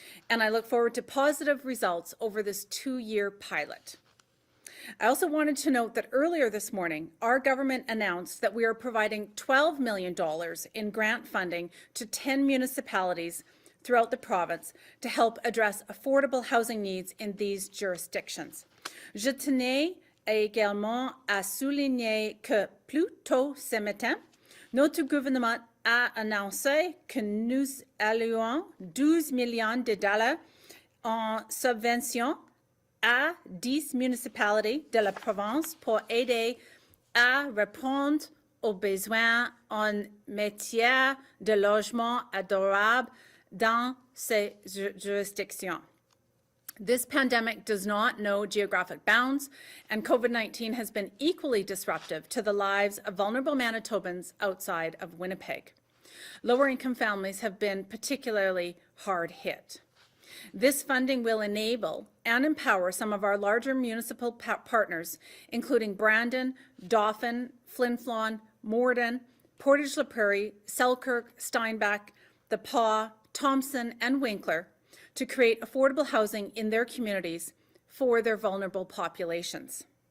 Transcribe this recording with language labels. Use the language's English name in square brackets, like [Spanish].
[English] And I look forward to positive results over this 2-year pilot. I also wanted to note that earlier this morning, our government announced that we are providing $12 million in grant funding to 10 municipalities throughout the province to help address affordable housing needs in these jurisdictions. [French] Je tenais également à souligner que plus tôt ce matin, notre gouvernement a annoncé que nous allouons $12 millions en subvention à 10 municipalités de la province pour aider à répondre aux besoins en matière de logement adorable dans ces jurisdictions. [English] This pandemic does not know geographic bounds, and COVID-19 has been equally disruptive to the lives of vulnerable Manitobans outside of Winnipeg. Lower-income families have been particularly hard hit. This funding will enable and empower some of our larger municipal partners, including Brandon, Dauphin, Flin Flon, Morden, Portage La Prairie, Selkirk, Steinbach, The Pas, Thompson, and Winkler, to create affordable housing in their communities for their vulnerable populations.